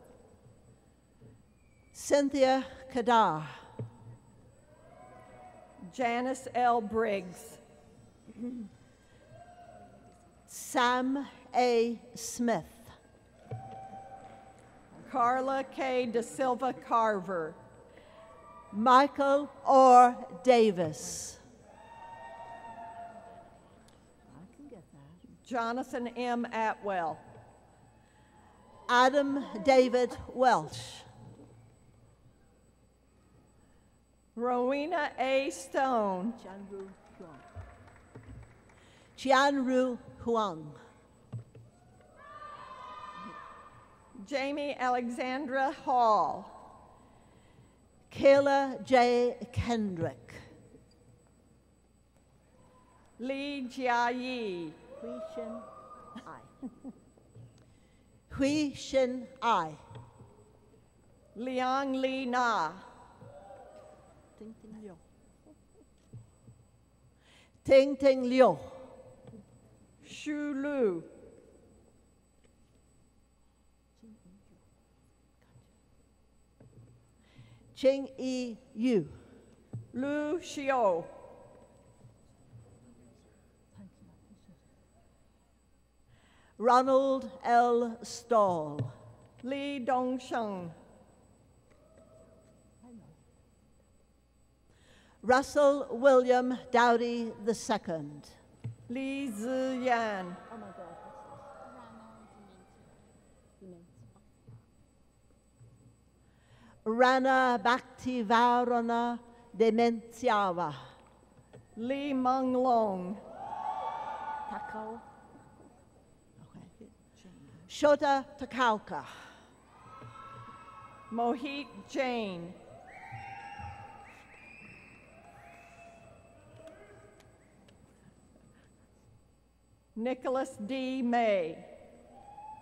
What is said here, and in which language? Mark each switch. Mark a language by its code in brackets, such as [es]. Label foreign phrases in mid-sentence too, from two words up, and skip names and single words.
[en] Cynthia Kadar. Janice L. Briggs. Sam A. Smith. Carla K. De Silva Carver. Michael Orr Davis. Jonathan M. Atwell. Adam David Welsh. Rowena A. Stone. Jianru Huang. Jamie Alexandra Hall. Kayla J. Kendrick. Lee Jiayi. Hui Shin Ai. Liang Li Na. Ting Ting Liu. Shu Lu. Ching Yi Yu. Lu Xiao. Ronald L. Stahl. Li Dongsheng. Russell William Dowdy II. Li Ziyan. Rana Bhaktivarana Dementiava. Li Menglong. Takao. Shota Takauka. Mohit Jain. Nicholas D. May.